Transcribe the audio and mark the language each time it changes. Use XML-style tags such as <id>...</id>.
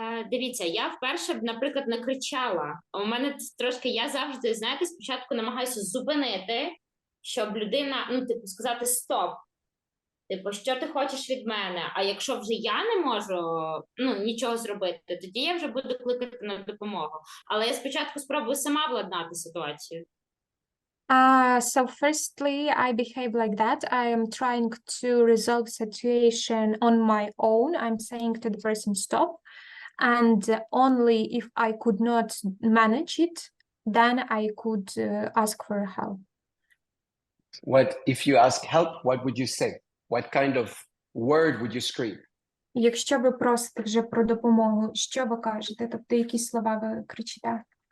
<uk>Дивіться, я вперше б, наприклад, не кричала. У мене трошки, я завжди, знаєте, спочатку намагаюся зупинити, щоб людина, ну, типу, сказати стоп. Типу, що ти хочеш від мене? А якщо вже я не можу, ну, нічого зробити, тоді я вже буду кликати на допомогу. Але я спочатку спробую сама владнати ситуацію.</uk> <en>So firstly, I behave like that. I am trying to resolve situation on my own. I'm saying to the person stop, and only if I could not manage it, then I could ask for help. What if you ask help, what would you say? What kind of word would you scream?</en> <uk>Якщо ви просите вже про допомогу, що ви кажете? Тобто, які слова ви кричите?</uk>